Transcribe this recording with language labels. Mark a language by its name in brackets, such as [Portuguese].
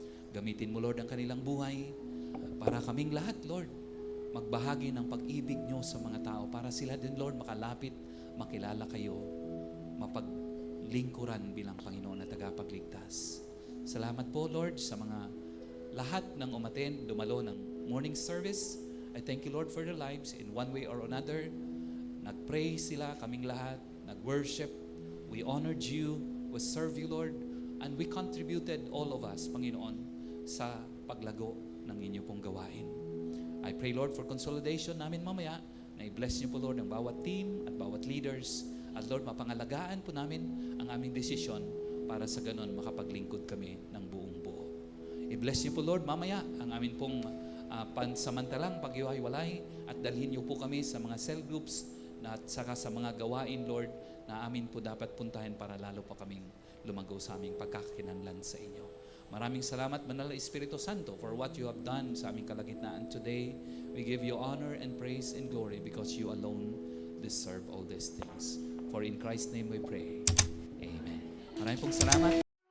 [Filipino] Gamitin mo, Lord, ang kanilang buhay para kaming lahat, Lord, magbahagi ng pag-ibig niyo sa mga tao para sila din, Lord, makalapit, makilala kayo, mapaglingkuran bilang Panginoon na tagapagligtas. Salamat po, Lord, sa mga lahat ng umattend, dumalo ng morning service. [English] I thank you, Lord, for their lives in one way or another. [Filipino] Nag-pray sila, kaming lahat, nag-worship. [English] We honored you, we served you, Lord, and we contributed, all of us, [Filipino] Panginoon, sa paglago ng inyo pong gawain. [English] I pray, Lord, for consolidation [Filipino] namin mamaya, na i-bless niyo po, Lord, ang bawat team at bawat leaders. At Lord, mapangalagaan po namin ang aming desisyon para sa ganon makapaglingkod kami ng buong buo. I-bless niyo po, Lord, mamaya ang amin pong pansamantalang paghiwa-hiwalay at dalhin niyo po kami sa mga cell groups at saka sa mga gawain, Lord, na amin po dapat puntahan para lalo pa kaming lumago sa aming pagkakakinanlan sa inyo. Maraming salamat, Banal na Espiritu Santo, [English] for what you have done [Filipino] sa aming kalagitnaan [English] today. We give you honor and praise and glory because you alone deserve all these things. For in Christ's name we pray. Amen. [Filipino] Maraming pong salamat.